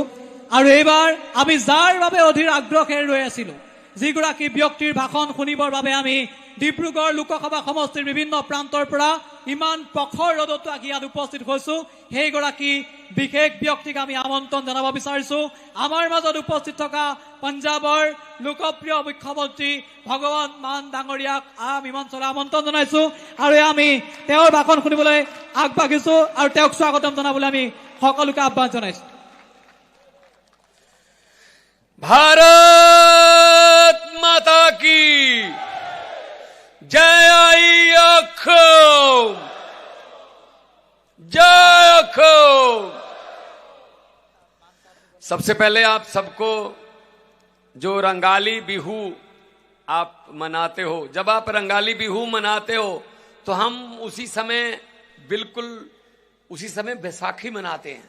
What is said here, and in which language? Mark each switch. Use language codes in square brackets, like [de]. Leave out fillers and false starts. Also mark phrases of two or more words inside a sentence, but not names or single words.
[as] আৰু এইবাৰ আমি যাৰ বাবে অধীৰ আগ্ৰহেৰে ৰৈ আছিলো, যিগৰাকী ব্যক্তিৰ ভাষণ শুনিবৰ বাবে আমি ডিব্ৰুগড় লোকসভা সমষ্টিৰ বিভিন্ন প্ৰান্তৰ পৰা ইমান প্ৰখৰ ৰ'দতো আহি ইয়াত উপস্থিত হৈছো, সেইগৰাকী বিশেষ ব্যক্তিক আমি আমন্ত্ৰণ জনাব বিচাৰিছো। আমাৰ মাজত উপস্থিত থকা পঞ্জাবৰ লোকপ্ৰিয় মুখ্যমন্ত্ৰী ভগৱন্ত মান ডাঙৰীয়াক আমি মঞ্চলৈ আমন্ত্ৰণ জনাইছো। আৰু আমি তেওঁৰ ভাষণ শুনিবলৈ আগবাঢ়িছো আৰু তেওঁক স্বাগতম জনাবলৈ আমি সকলোকে আহ্বান জনাইছো। [hi] भारत माता की जय जय। सबसे पहले आप सबको जो रंगाली बिहू आप मनाते हो, जब आप रंगाली बिहू मनाते हो तो हम उसी समय बैसाखी मनाते हैं।